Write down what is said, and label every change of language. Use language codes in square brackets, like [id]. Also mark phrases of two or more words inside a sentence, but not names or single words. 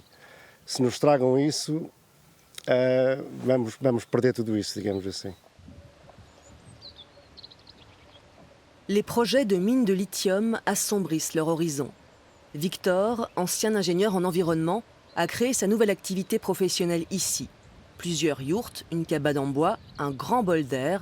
[pt] Se nos tragam isso, vamos perder tudo isso, digamos assim. [fr] Les projets de mines de lithium assombrissent leur horizon. Victor, ancien ingénieur en environnement, a créé sa nouvelle activité professionnelle ici. Plusieurs yourtes, une cabane en bois, un grand bol d'air.